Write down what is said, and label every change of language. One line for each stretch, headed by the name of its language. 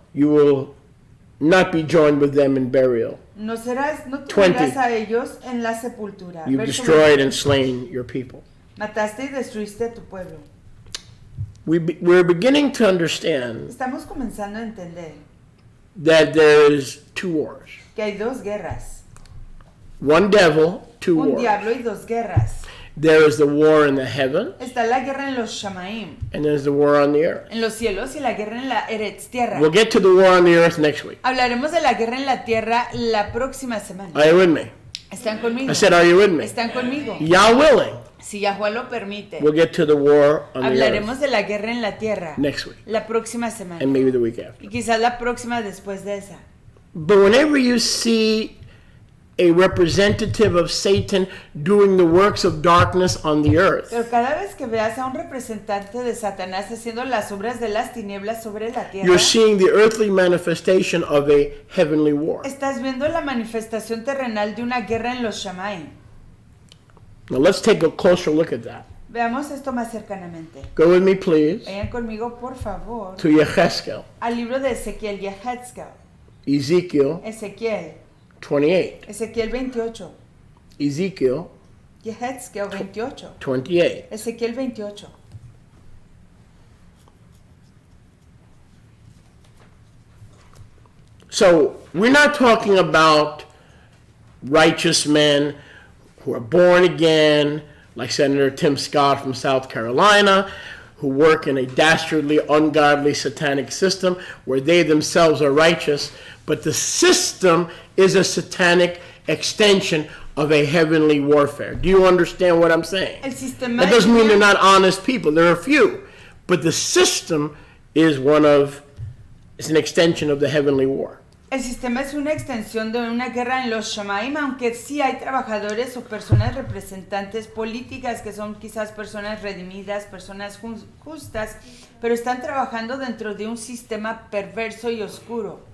English: You will not be joined with them in burial.
Spanish: No te 20. unirás a ellos en la sepultura.
English: You've
Spanish: Verso
English: destroyed
Spanish: 20.
English: and slain your people.
Spanish: Mataste y destruiste a tu pueblo.
English: We're beginning to understand
Spanish: Estamos comenzando a entender
English: that there is two wars.
Spanish: que hay dos guerras.
English: One devil, two
Spanish: Un diablo y dos guerras.
English: There is the war in the heaven,
Spanish: Está la guerra en los Shamaim,
English: and there's the war on the earth.
Spanish: en los cielos, y la guerra en la Eretz, tierra.
English: We'll get to the war on the earth next week.
Spanish: Hablaremos de la guerra en la tierra la próxima semana.
English: Are you with me?
Spanish: ¿Están conmigo?
English: I said, are you with me?
Spanish: ¿Están conmigo?
English: Yah willing,
Spanish: Si Yahweh lo permite,
English: we'll get to the war on the
Spanish: hablaremos
English: earth
Spanish: de la guerra en la tierra
English: next week,
Spanish: la próxima semana.
English: and maybe the week after.
Spanish: Y quizás la próxima después de esa.
English: But whenever you see a representative of Satan doing the works of darkness on the earth,
Spanish: Pero cada vez que veas a un representante de Satanás haciendo las obras de las tinieblas sobre la tierra,
English: you're seeing the earthly manifestation of a heavenly war.
Spanish: estás viendo la manifestación terrenal de una guerra en los Shamaim.
English: Now let's take a closer look at that.
Spanish: Veamos esto más cercanamente.
English: Go with me, please,
Spanish: Vayan conmigo, por favor,
English: to Yechezkel,
Spanish: al libro de Ezequiel, Yehezkel.
English: Ezekiel
Spanish: Ezequiel,
English: 28.
Spanish: Ezequiel 28.
English: Ezekiel
Spanish: Yehezkel 28.
English: 28.
Spanish: Ezequiel 28.
English: So we're not talking about righteous men who are born again, like Senator Tim Scott from South Carolina, who work in a dastardly, ungodly, satanic system where they themselves are righteous, but the system is a satanic extension of a heavenly warfare. Do you understand what I'm saying?
Spanish: El sistema
English: That doesn't mean they're not honest people. There are a few, but the system is it's an extension of the heavenly war.
Spanish: El sistema es una extensión de una guerra en los Shamaim, aunque sí hay trabajadores o personas representantes políticas que son quizás personas redimidas, personas justas, pero están trabajando dentro de un sistema perverso y oscuro.